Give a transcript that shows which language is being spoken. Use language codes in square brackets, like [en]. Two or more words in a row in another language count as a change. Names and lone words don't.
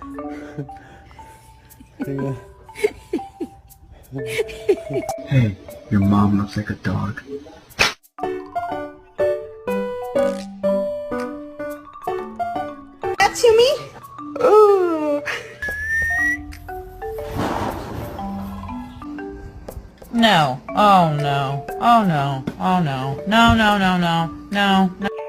[en] Hey, your mom looks like a dog. That to me? Ooh. No. Oh no. Oh no. Oh no. No, no, no, no. No, no.